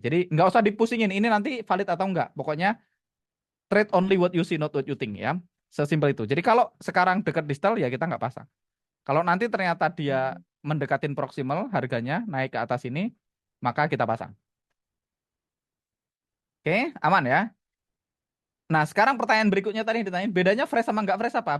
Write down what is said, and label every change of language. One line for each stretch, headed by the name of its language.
Indonesian: Jadi nggak usah dipusingin ini nanti valid atau enggak.
English: Pokoknya trade only what you see, not what you think ya.
Indonesian: Sesimpel itu. Jadi kalau sekarang dekat distal ya kita nggak pasang. Kalau nanti ternyata dia mendekatin proximal harganya naik ke atas ini, maka kita pasang. Oke, aman ya. Nah sekarang pertanyaan berikutnya tadi yang ditanyain, bedanya fresh sama nggak fresh apa?